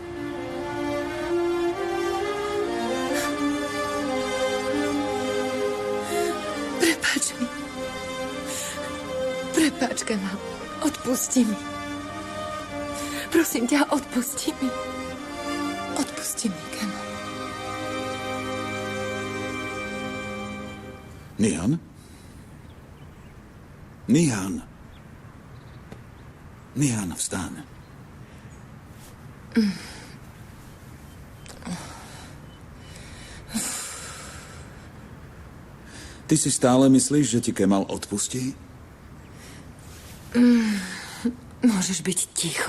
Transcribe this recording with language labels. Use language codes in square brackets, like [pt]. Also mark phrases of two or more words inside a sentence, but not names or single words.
[sk] Prepáč mi. Prepáč, Kemal. Odpusti mi. Prosím ťa, odpusti mi. Odpusti mi, Kemal. Nihan? Nihan. Nihan, vstaň. Ty si stále myslíš, že ti Kemal odpustí? Môžeš byť ticho.